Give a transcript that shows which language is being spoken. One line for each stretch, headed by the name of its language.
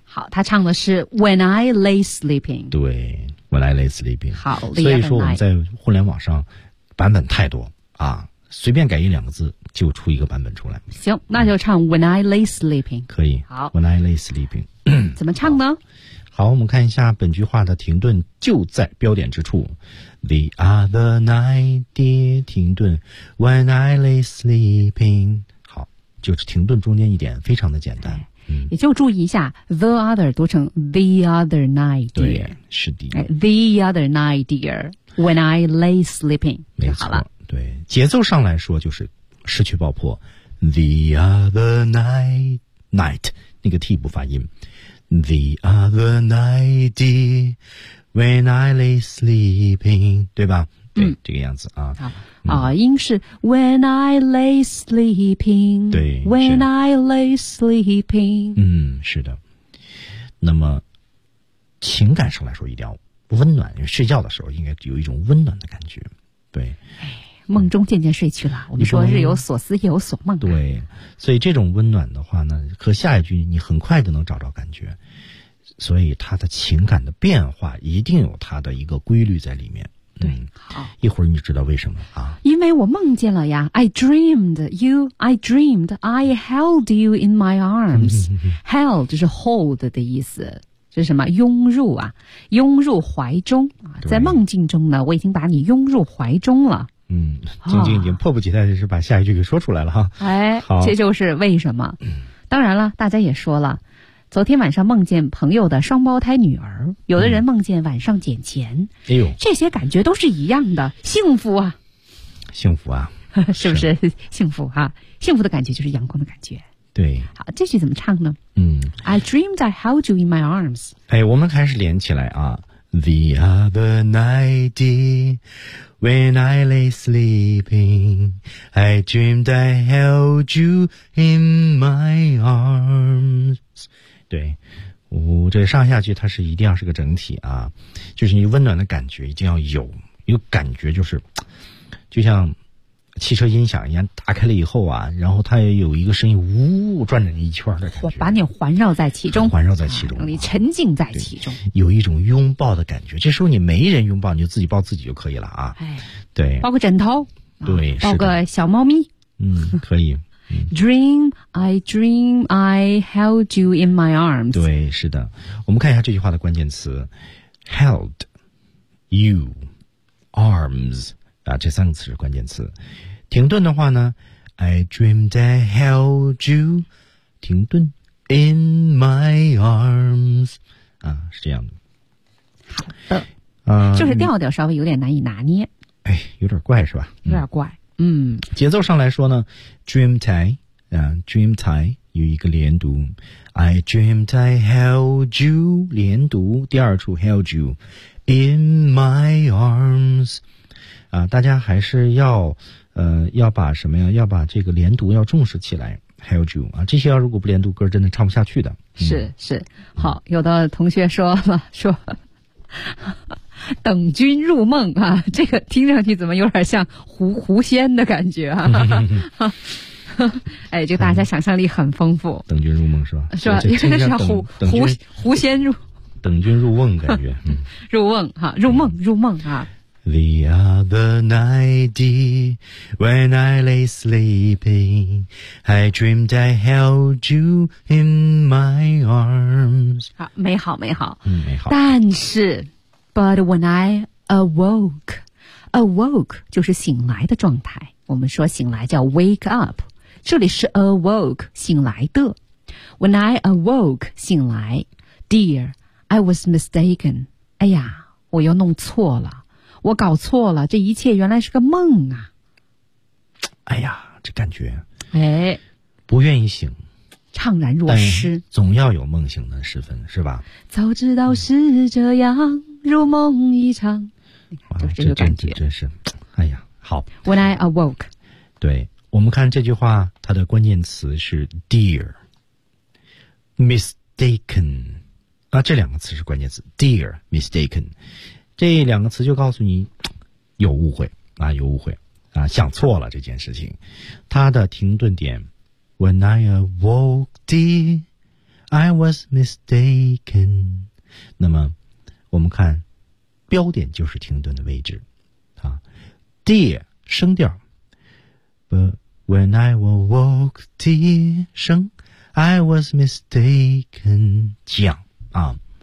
Chinese: 他唱的是
English: When I lay sleeping，对 When I lay sleeping，
Chinese: 好，所以说我们在互联网上版本太多啊，随便改一两个字就出一个版本出来。行，那就唱
English: When I lay sleeping，
Chinese: 可以。好
English: ，When I lay sleeping，
Chinese: 怎么唱呢？好，我们看一下本句话的停顿就在标点之处 ，
English: The other night，
Chinese: 跌停顿 ，
English: When I lay sleeping，
Chinese: 好，就是停顿中间一点，非常的简单。哎也就注意一下
English: the other
Chinese: 读成
English: the other night dear，
Chinese: 对，是的
English: ，the other night dear when I lay sleeping，
Chinese: 没错，对，节奏上来说就是失去爆破 ，
English: the other night
Chinese: 那个 T 不发音 ，
English: the other night dear when I lay sleeping，
Chinese: 对吧？嗯，对，这个样子啊。好，音是
English: When I lay sleeping，
Chinese: 对
English: ，When I lay sleeping，
Chinese: 嗯，是的。那么情感上来说，一定要温暖，因为睡觉的时候应该有一种温暖的感觉，对。梦中渐渐睡去了，我们说日有所思夜有所梦、啊、对，所以这种温暖的话呢，和下一句你很快就能找着感觉，所以他的情感的变化一定有他的一个规律在里面。对，好，一会儿你知道为什么啊？因为我梦见了呀
English: ，I dreamed you, I dreamed I held you in my arms.
Chinese: Held 就是 hold 的意思，是什么？拥入啊，拥入怀中啊，在梦境中呢，我已经把你拥入怀中了。嗯，晶晶已经迫不及待的是把下一句给说出来了哈。哎，好，这就是为什么。当然了，大家也说了，昨天晚上梦见朋友的双胞胎女儿，有的人梦见晚上捡钱。哎呦，这些感觉都是一样的，幸福啊，幸福啊，是不是幸福啊？幸福的感觉就是阳光的感觉。对，好，这句怎么唱呢？嗯
English: ，I dreamed I held you in my arms。
Chinese: 哎，我们开始连起来啊 ，
English: The other night。 When I lay sleeping, I dreamed I held you in my arms.
Chinese: 对，哦，这上下句它是一定要是个整体啊，就是你温暖的感觉一定要有，有感觉就是，就像汽车音响一样，打开了以后啊，然后它也有一个声音，呜，转着你一圈的感觉，我把你环绕在其中，环绕在其中，让你沉浸在其中，有一种拥抱的感觉。这时候你没人拥抱，你就自己抱自己就可以了啊。哎，对，抱个枕头，对，啊、抱个小猫咪，嗯，可以。
English: Dream, I dream, I held you in my arms。
Chinese: 对，是的。我们看一下这句话的关键词 ，
English: held you arms。
Chinese: 啊，这三个词是关键词。停顿的话呢
English: ，I dreamed I held you，
Chinese: 停顿
English: ，in my arms，
Chinese: 啊，是这样的。好的，就是调调稍微有点难以拿捏。哎，有点怪是吧？有点怪，嗯。节奏上来说呢
English: ，dreamed I， 啊 ，dreamed I
Chinese: 有一个连读
English: ，I dreamed I held you，
Chinese: 连读，第二处
English: held you in my arms。
Chinese: 啊，大家还是要，要把什么呀？要把这个连读要重视起来。
English: Held you
Chinese: 啊，这些要如果不连读，歌真的唱不下去的。嗯、是是，好，有的同学说了，说等君入梦啊，这个听上去怎么有点像狐仙的感觉啊？哎，就大家想象力很丰富。嗯、等君入梦是吧？是吧？有点像狐仙入等君入梦感觉。嗯，入梦哈、啊，入梦、嗯、入梦啊。
English: The other night, when I lay sleeping, I dreamed I held you in my arms.
Chinese: 好，美好，美好。嗯，美好。但是 ，
English: but when I awoke
Chinese: 就是醒来的状态。我们说醒来叫
English: wake up，
Chinese: 这里是 awoke 醒来的。
English: When I awoke
Chinese: 醒来
English: ，dear, I was mistaken.
Chinese: 哎呀，我又弄错了。我搞错了，这一切原来是个梦啊！哎呀，这感觉，哎，不愿意醒，怅然若失，总要有梦醒的时分，是吧？早知道是这样，嗯、如梦一场，就是、这个感觉，真是，哎呀，好。
English: When I awoke，
Chinese: 对我们看这句话，它的关键词是 dear， mistaken， 啊，这两个词是关键词 ，dear， mistaken。这两个词就告诉你有误会啊，有误会啊，想错了这件事情。它的停顿点
English: ，When I awoke, dear, I was mistaken。
Chinese: 那么我们看标点就是停顿的位置啊 ，dear 升调 ，
English: But when I awoke, dear
Chinese: 升 ，
English: I was mistaken
Chinese: 降啊。